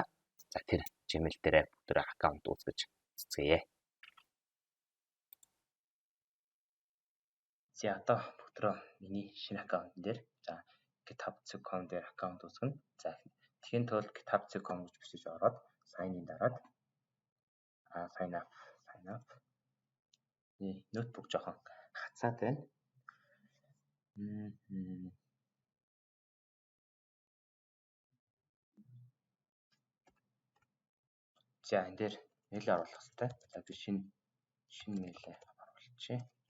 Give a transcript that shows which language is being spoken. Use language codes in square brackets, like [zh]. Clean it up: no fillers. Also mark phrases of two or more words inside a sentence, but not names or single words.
[mn] За тэр Gmail дээр бүгдөө аккаунт үүсгэж цэцгээе. За одоо бүгдөө миний шинэ аккаунт дээр за github.com дээр аккаунт үүсгэнэ. За тэгэхээр тул github.com гэж бичиж ороод [en] sign in [mn] дараад [en] sign up [mn] ноутбук жоохон хацаад байна. За энэ дээр мэйл оруулах хэрэгтэй. За би шинэ мэйлээ оруулчихъя.